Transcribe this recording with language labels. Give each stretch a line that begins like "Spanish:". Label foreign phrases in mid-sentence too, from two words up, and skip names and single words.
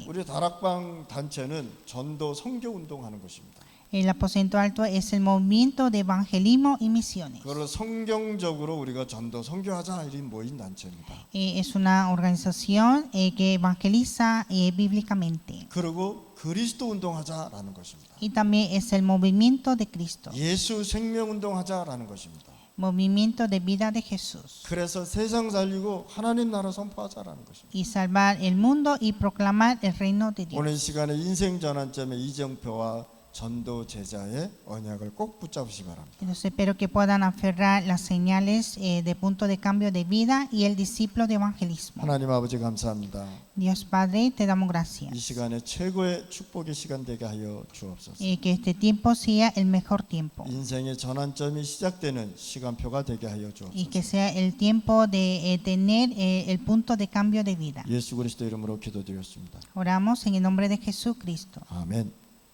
Korean: 우리 다락방 단체는 전도 선교 운동하는 것입니다.
Spanish: El aposento alto es el movimiento de evangelismo y misiones.
Korean: 그걸 성경적으로 우리가 전도 선교하자 이런 모인 단체입니다.
Spanish: Es una organización que evangeliza bíblicamente.
Korean: 그리고 그리스도 운동하자라는 것입니다.
Spanish: Y también es el movimiento de Cristo,
Korean: 예수 생명 운동하자라는 것입니다.
Spanish: movimiento de vida de Jesús.
Korean: 그래서 세상 살리고 하나님 나라 선포하자라는 것입니다.
Spanish: Y salvar el mundo y proclamar el reino de Dios.
Korean: 오늘 시간에 인생 전환점에 이정표와 전도 제자의 언약을 꼭 붙잡으시기 바랍니다.
Spanish: Entonces espero que puedan aferrar las señales de punto de cambio de vida y el discípulo de evangelismo.
Korean: 하나님 아버지 감사합니다.
Spanish: Dios Padre, te damos
Korean: 이
Spanish: gracias.
Korean: 시간에 최고의 축복의 시간 되게 하여 주옵소서.
Spanish: Que este tiempo sea el mejor tiempo.
Korean: 인생의 전환점이 시작되는 시간표가 되게 하여
Spanish: Y
Korean: 주옵소서.
Spanish: que sea el tiempo de tener el punto de cambio de vida.
Korean: 예수 그리스도 이름으로 기도드렸습니다.
Spanish: Oramos en el nombre de Jesucristo.
Korean: 아멘.